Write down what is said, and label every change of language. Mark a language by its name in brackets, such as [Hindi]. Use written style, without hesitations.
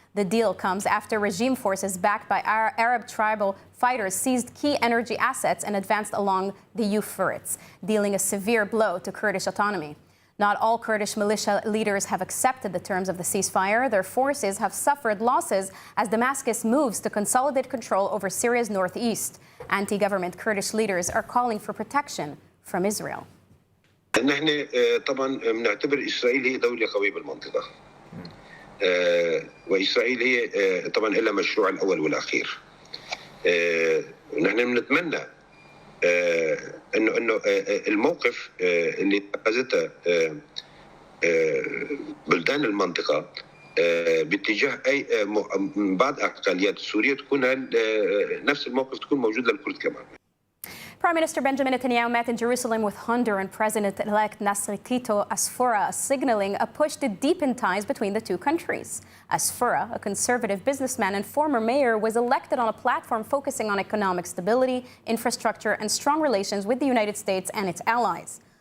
[English] The deal comes after regime forces backed by Arab tribal fighters seized key energy assets and advanced along the Euphrates, dealing a severe blow to Kurdish autonomy. Not all Kurdish militia leaders have accepted the terms of the ceasefire. Their forces have suffered losses as Damascus moves to consolidate control over Syria's northeast. Anti-government Kurdish leaders are calling for protection from Israel. [Arabic] نحن طبعا بنعتبر إسرائيل هي دولة قوية بالمنطقة وإسرائيل هي طبعا لها مشروع الأول والأخير نحن بنتمنى إنه الموقف اللي اتخذته بلدان المنطقة باتجاه أي بعض أقليات سوريا تكون نفس الموقف تكون موجود للكرد كمان. [English] Prime Minister Benjamin Netanyahu met in Jerusalem with Honduran President-elect Nasser Tito Asfura, signaling a push to deepen ties between the two countries. Asfura, a conservative businessman and former mayor, was elected on a platform focusing on economic stability, infrastructure, and strong relations with the United States and its allies.